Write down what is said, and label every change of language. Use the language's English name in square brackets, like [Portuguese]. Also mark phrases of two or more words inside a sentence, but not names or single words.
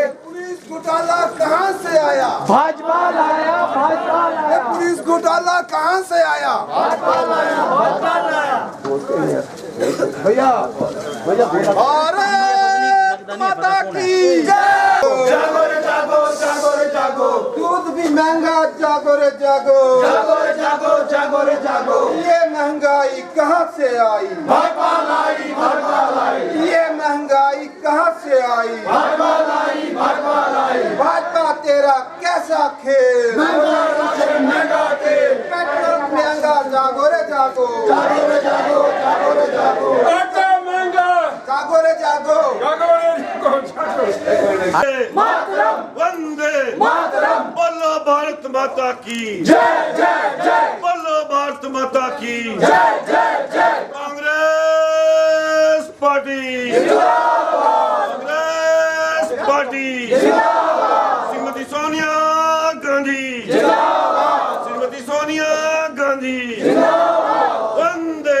[Hindi] पुलिस घोटाला कहाँ से आया? भाजपा लाया, भाजपा लाया, ये पुलिस घोटाला कहाँ से आया? भाजपा लाया, भाजपा लाया। भारत माता की जय। जागो जागो रे जागो, दूध भी महंगा, जागो रे जागो, जागो रे जागो, जागो रे जागो, ये महंगाई कहाँ से आई, भाजपा लाई, भाजपा लाई, ये महंगाई कहाँ से आई, भाजपा लाई, भाजपा लाई, भाजपा तेरा कैसा खेल, महंगा तेल, पेट्रोल महंगा, जागो रे जागो, जागो रे जागो, जागो रे जागो, आटा महंगा, जागो रे जागो, जागो रे जागो। मातरम वंदे मातरम, बोलो भारत माता की जय जय जय, बोलो भारत माता की जय जय जय, कांग्रेस पार्टी कांग्रेस पार्टी श्रीमती सोनिया गांधी श्रीमती सोनिया गांधी वंदे